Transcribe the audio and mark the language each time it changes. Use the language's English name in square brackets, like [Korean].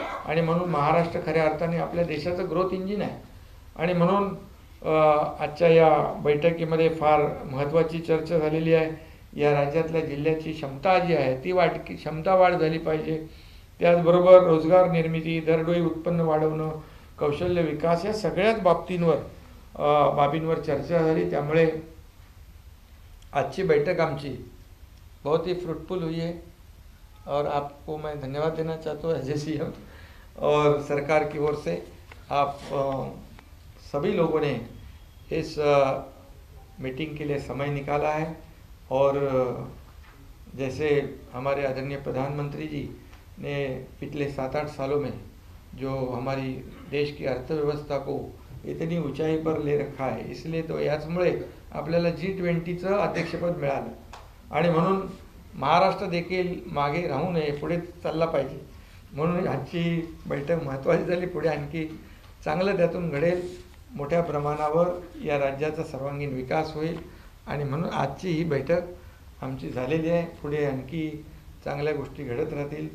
[Marathi] आणि म्हणून महाराष्ट्र खऱ्या अर्थाने आपल्या देशाचं ग्रोथ इंजिन आहे. आणि म्हणून आजच्या या बैठकीमध्ये फार महत्त्वाची चर्चा झालेली आहे. या राज्यातल्या जिल्ह्याची क्षमता जी आहे ती क्षमता वाढ झाली पाहिजे. त्याचबरोबर रोजगार निर्मिती, दरडोई उत्पन्न वाढवणं, कौशल्य विकास, या सगळ्याच बाबींवर चर्चा झाली. त्यामुळे आजची बैठक आमची [Hindi] बहुत ही फ्रूटफुल हुई है और आपको मैं धन्यवाद देना चाहता हूँ [English] as a CM [Hindi] और सरकार की ओर से. आप सभी लोगों ने इस मीटिंग के लिए समय निकाला है. और जैसे हमारे आदरणीय प्रधानमंत्री जी ने पिछले 7-8 सालों में जो हमारी देश की अर्थव्यवस्था को इतनी ऊंचाई पर ले रखा है, इसलिए तो [Marathi] याचमुळे आपल्याला G20चं अध्यक्षपद मिळालं. आणि म्हणून महाराष्ट्र देखील मागे राहू नये, पुढे चालला पाहिजे. म्हणून आजची बैठक महत्त्वाची झाली. पुढे आणखी चांगलं त्यातून घडेल, मोठ्या प्रमाणावर या राज्याचा सर्वांगीण विकास होईल. आणि म्हणून आजची ही बैठक आमची झालेली आहे. पुढे आणखी चांगल्या गोष्टी घडत राहतील.